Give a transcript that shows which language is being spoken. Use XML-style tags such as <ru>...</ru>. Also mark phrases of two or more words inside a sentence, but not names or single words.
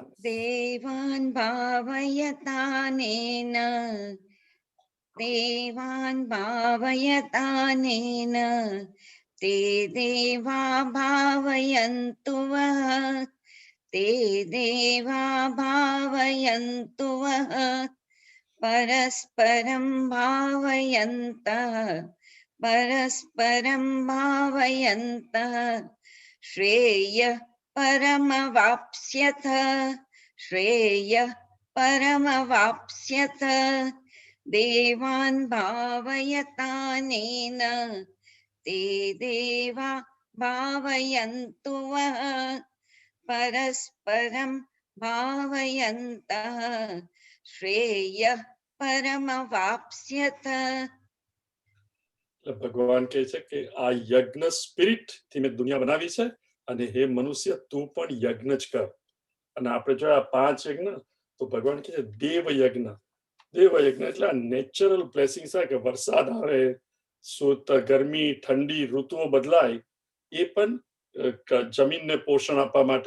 <sa>દેવાન ભાવયતાનેન, દેવાન ભાવયતાનેન, તે દેવા ભાવયન્તુ વઃ, તે દેવા ભાવયન્તુ વઃ, परस्परं भावयन्तः श्रेयः परमवाप्स्यथ देवान् भावयतानेन ते देवा भावयन्तु वः परस्परं भावयन्तः श्रेयः परमवाप्स्यथ.</sa> <gu>એટલે ભગવાન કહે છે કે આ યજ્ઞ સ્પિરિટ થી મેં દુનિયા બનાવી છે અને હે મનુષ્ય તું પણ યજ્ઞ જ કર. અને આપણે જો આ 5 યજ્ઞ તો ભગવાન કહે છે દેવ યજ્ઞ એટલે આ</gu> <en>natural blessings</en> <gu>છે કે વરસાદ આવે, ગરમી ઠંડી ઋતુઓ બદલાય, એ પણ જમીનને પોષણ આપવા માટે.</gu>